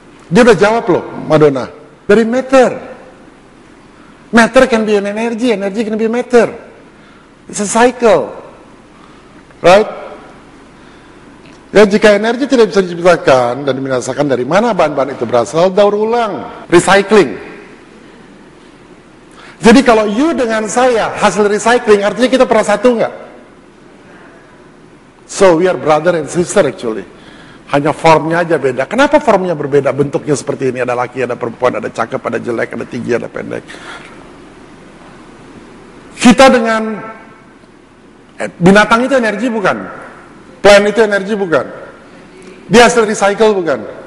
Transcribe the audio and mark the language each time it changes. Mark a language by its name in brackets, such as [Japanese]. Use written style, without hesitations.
[Indonesian] Dia udah jawab loh, [English] Madonna. Dari matter. Matter can be an energy can be matter. It's a cycle. Right? [Indonesian] Ya, jika energi tidak bisa diciptakan dan dibinasakan, dari mana bahan-bahan itu berasal? Daur ulang, recycling. Jadi kalau you dengan saya hasil recycling, artinya kita pernah satu nggak? [English] So we are brother and sister actually. [Indonesian] Hanya formnya aja beda. Kenapa formnya berbeda? Bentuknya seperti ini, ada laki, ada perempuan, ada cakep, ada jelek, ada tinggi, ada pendek. Kita dengan binatang itu energi bukan? Plant itu energi bukan? Dia hasil recycle bukan?